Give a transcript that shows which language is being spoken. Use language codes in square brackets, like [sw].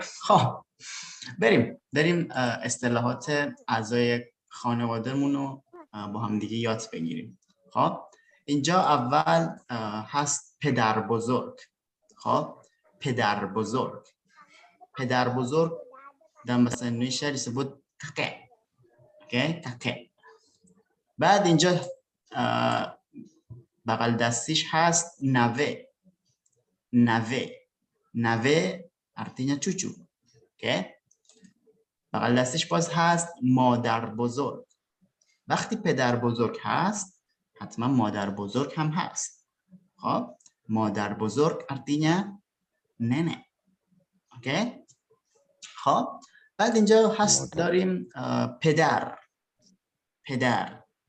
[fa] خب بریم اصطلاحات اعضای خانوادهمون رو با هم دیگه یاد بگیریم. خب اینجا اول هست پدر بزرگ. خب پدر بزرگ. پدر بزرگ [id] dalam bahasa Indonesia disebut kakek. Oke, kakek. [fa] بعد اینجا بغل دستیش هست نوه. نوه. نوه [id] artinya cucu. Oke. [fa] بغل دستش باز هست مادر بزرگ. وقتی پدر بزرگ هست حتما مادر بزرگ هم هست. خب مادر بزرگ [id] artinya nenek. [fa] اوکی. خب بعد اینجا هست داریم پدر. پدر.